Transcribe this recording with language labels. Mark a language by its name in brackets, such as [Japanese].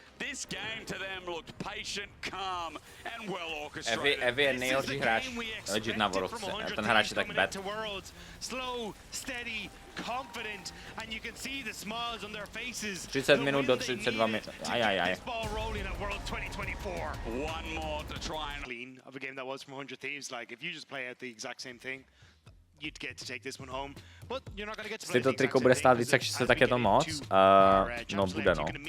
[English] This game to them looked patient, calm, and well orchestrated. [Czech] Evy je nejhorší hráč legit na Vorovce. A ten hráč je tak [English] bad. Slow, steady, confident, and you can see the smiles on their faces. [Czech] 30 minut do 32 minut. Ajajaj. [English] One more to try and clean of a game that was from 100 Thieves. Like, if you just play out the exact same thing, you'd get to take this one home, but you're not going to get to play. [Czech] Jestli to triko bude stát víc jak 600, tak je to moc. No, bude, no.